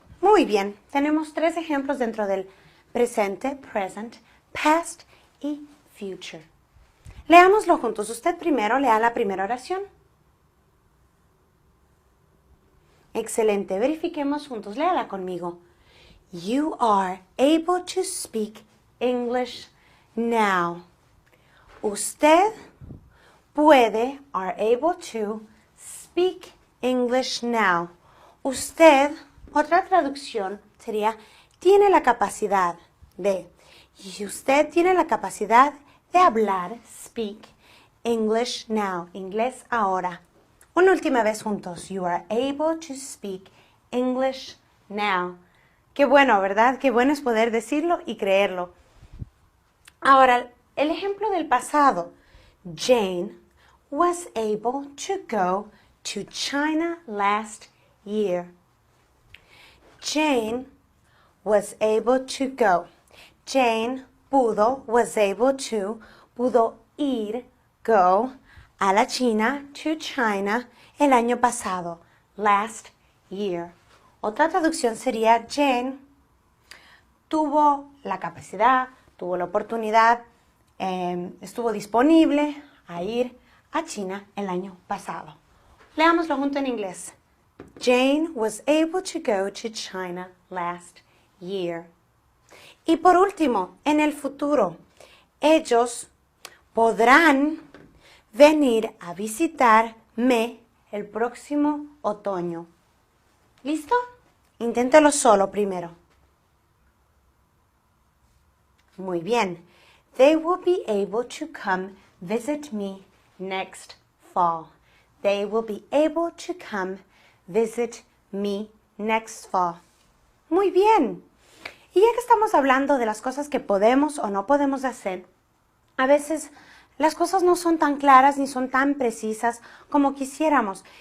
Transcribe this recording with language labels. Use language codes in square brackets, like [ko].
[es] Muy bien, tenemos 3 ejemplos dentro del presente, present, past y future. Leámoslo juntos. Usted primero lea la primera oración. Excelente, verifiquemos juntos. Léala conmigo. [en] You are able to speak English now. [es] Usted puede, [en] are able to, speak English now. [es] Usted, otra traducción sería, tiene la capacidad de. Y usted tiene la capacidad de hablar, [en] speak English now, [es] inglés ahora. Una última vez juntos. [en] You are able to speak English now. [es] Qué bueno, ¿verdad? Qué bueno es poder decirlo y creerlo. Ahora, el ejemplo del pasado. [en] Jane was able to go to China last year. Jane was able to go. Jane pudo, was able to, [es] pudo ir, [en] go, [es] a la China, [en] to China, [es] el año pasado, [en] last year. [es] Otra traducción sería Jane tuvo la capacidad, tuvo la oportunidad, estuvo disponible a ir a China el año pasado. Leámoslo junto en inglés. [en] Jane was able to go to China last year. [es] Y por último, en el futuro, ellos podrán venir a visitarme el próximo otoño. ¿Listo? Inténtelo solo primero. Muy bien. [en] They will be able to come visit me next fall. They will be able to come visit me next fall. [es] Muy bien. Y ya que estamos hablando de las cosas que podemos o no podemos hacer, a veces las cosas no son tan claras ni son tan precisas como quisiéramos.